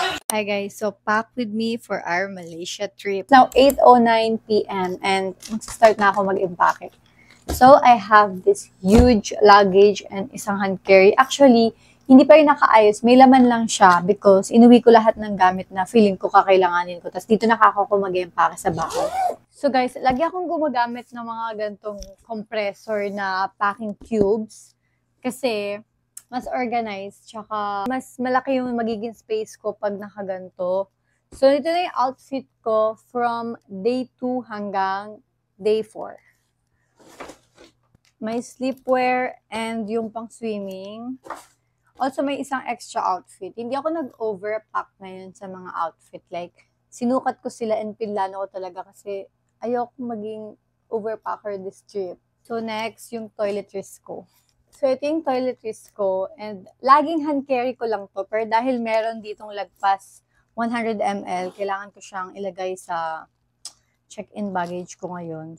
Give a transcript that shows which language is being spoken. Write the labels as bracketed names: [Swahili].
[English] Hi guys, so pack with me for our Malaysia trip. Now 8:09 p.m. and [Filipino] mag-start na ako mag-impake. [English] So I have this huge luggage and isang hand carry. [Filipino] Actually, hindi pa rin nakaayos. May laman lang siya because inuwi ko lahat ng gamit na feeling ko kakailanganin ko. Tapos dito nakako ko mag-impake sa bahay. So guys, lagi akong gumagamit ng mga gantong compressor na packing cubes kasi mas organized, tsaka mas malaki yung magiging space ko pag nakaganto. So, ito na yung outfit ko from day 2 hanggang day 4. May sleepwear and yung pang swimming. Also, may isang extra outfit. Hindi ako nag-overpack ngayon sa mga outfit. Like, sinukat ko sila and pinlano ko talaga kasi ayoko maging overpacker this trip. So, next, yung toiletries ko. So, ito yung toiletries ko. And laging hand carry ko lang to. Pero dahil meron ditong lagpas 100 ml, kailangan ko siyang ilagay sa check-in baggage ko ngayon.